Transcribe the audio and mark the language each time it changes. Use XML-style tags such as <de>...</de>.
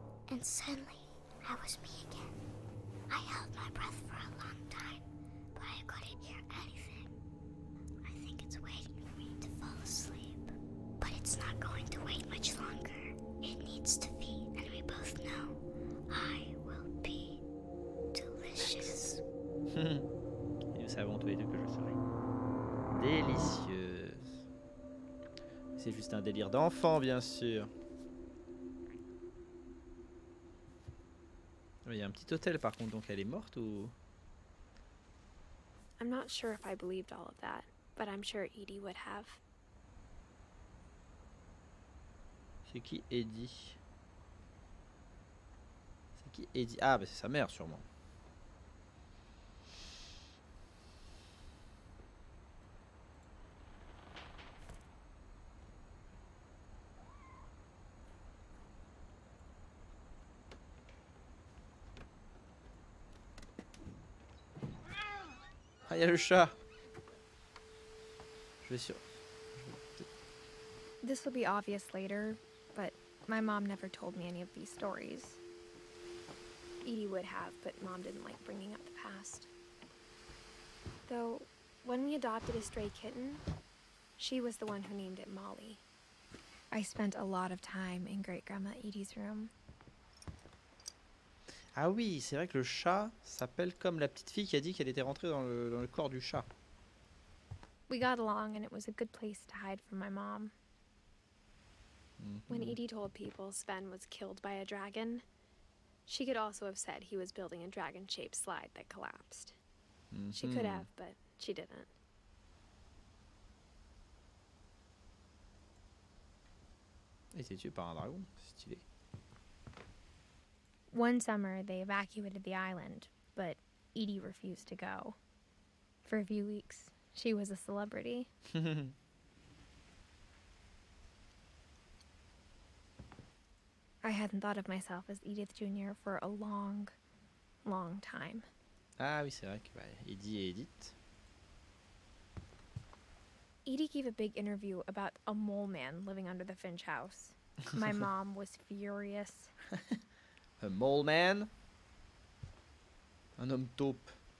<en>And suddenly, I was me again. I held my breath for a long time, but I couldn't hear anything. I think it's waiting for me to fall asleep. But it's not going to wait much longer. It needs to feed, and we both know I will be delicious.</en> <fr>Et nous savons tous les deux que je serai délicieuse. C'est juste un délire d'enfant, bien sûr. Il y a un petit hôtel par contre, donc elle est morte ou...</fr> <en>I'm not sure if I believed all of that, but I'm sure Edie would have.</en> <fr>C'est qui Eddie? C'est qui Eddie? Ah bah c'est sa mère sûrement. Ah, il y a le chat. Je vais sur...</fr> <en>This will be obvious later, but my mom never told me any of these stories. Edie would have, but Mom didn't like bringing up the past. Though, when we adopted a stray kitten, she was the one who named it Molly. I spent a lot of time in Great-Grandma Edie's room.</en> <fr>Ah oui, c'est vrai que le chat s'appelle comme la petite fille qui a dit qu'elle était rentrée dans le corps du chat.</fr> <en>We got along and it was a good place to hide from my mom. When Edie told people Sven was killed by a dragon, she could also have said he was building a dragon-shaped slide that collapsed. She could have, but she didn't.</en> <fr>Il s'est tué par un dragon, c'est stylé.</fr> <en>One summer, they evacuated the island, but Edie refused to go. For a few weeks, she was a celebrity. I hadn't thought of myself as Edith Jr. for a long, long time.</en> <fr>Ah oui, c'est vrai que bah, Eddie et Edith.</fr> <en>Edie gave a big interview about a mole man living under the Finch house. My mom was furious. A mole man.</en> <fr>Un homme taupe.</fr>